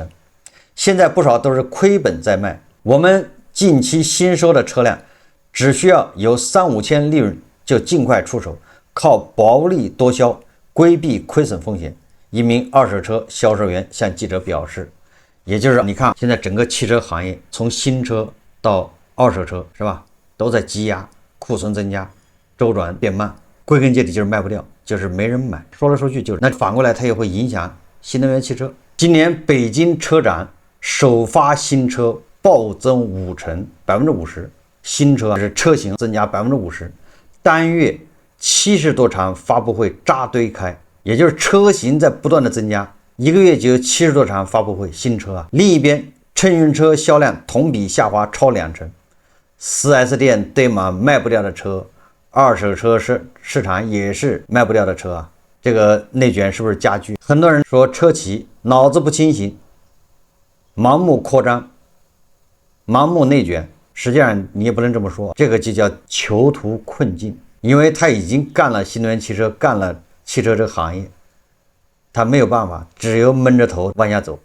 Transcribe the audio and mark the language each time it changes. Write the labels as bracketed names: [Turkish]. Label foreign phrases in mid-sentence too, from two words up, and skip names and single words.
[Chinese] 現在不少都是虧本在賣。我們近期新收的車輛，只需要有3-5千利潤就盡快出手，靠薄利多銷規避虧損風險。一名二手車銷售員向記者表示，也就是你看現在整個汽車行業從新車到二手车是吧，都在积压，庫存增加，周轉變慢，歸根結底就是賣不掉，就是没人買。說来说去就是那反過来它也会影響新能源汽车。今年北京车展首发新車暴增50%，新车是车型增加50%，单月70多场发布会扎堆开，也就是车型在不断的增加，一个月就有70多场发布会，新车啊。另一边，乘用车销量同比下滑超20%，4S 店堆满賣不掉的車，二手車市場也是賣不掉的車啊。這個內卷是不是加劇？很多人說車企腦子不清醒，盲目擴張，盲目內卷。實際上你也不能這麼說，這個就叫囚徒困境，因為他已經幹了新能源汽車，幹了汽車這個行業，他沒有辦法，只有悶着頭往下走。